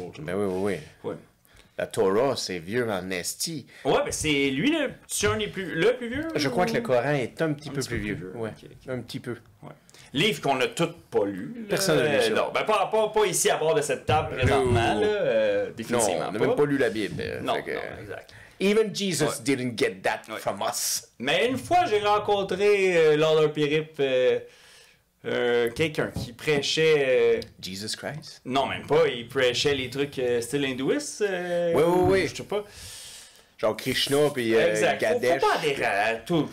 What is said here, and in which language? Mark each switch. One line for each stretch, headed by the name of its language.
French: Ben oui. La Torah, c'est vieux en esti. Ouais, ben c'est lui le plus vieux. Je crois que le Coran est un petit peu plus vieux. Ouais. Okay. Un petit peu. Ouais. Livre qu'on n'a tous pas lu. Personne n'a lu ça. Non, ben pas ici à bord de cette table présentement. Définitivement. Non, on n'a même pas lu la Bible. Non, exact.
English: Even Jesus didn't get that from us.
French: Mais une fois, j'ai rencontré lors d'un périple quelqu'un qui prêchait...
English: Jesus Christ?
French: Non, même pas. Il prêchait les trucs style hindouiste. Oui. Je sais pas. Genre Krishna puis Ganesh. Faut pas adhérer à tout.